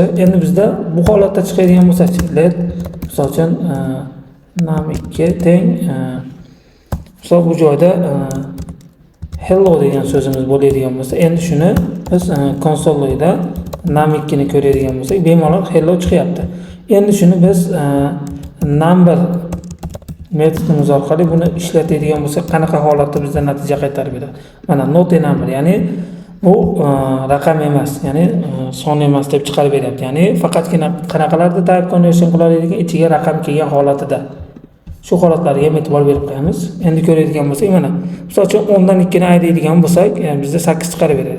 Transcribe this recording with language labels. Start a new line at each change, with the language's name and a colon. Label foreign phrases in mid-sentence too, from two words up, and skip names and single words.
Uzbek: Endi bizda bu holatda chiqadigan bo'lsa-chi, let misol uchun num 2 teng misol bu joyda hello degan so'zimiz bo'ladigan bo'lsa, endi shuni biz konsolda num 2 ni ko'radigan bo'lsak, bemalol hello chiqyapti. Endi shuni biz number metodimiz orqali buni ishlatadigan bo'lsak, qanaqa holatda bizda natija qaytarib beradi?
English: Mana not a number,
Uzbek: ya'ni bu raqam emas, ya'ni son emas deb chiqarib beryapti. Ya'ni faqatgina qanaqalarda
English: type conversion
Uzbek: qilar ekan, ichiga raqam kelgan holatida. Shu holatlarga ham e'tibor berib qo'yamiz. Endi ko'radigan bo'lsak, mana misol uchun 10 dan 2 ni ayraydigan bo'lsak, bizda 8 chiqarib beradi.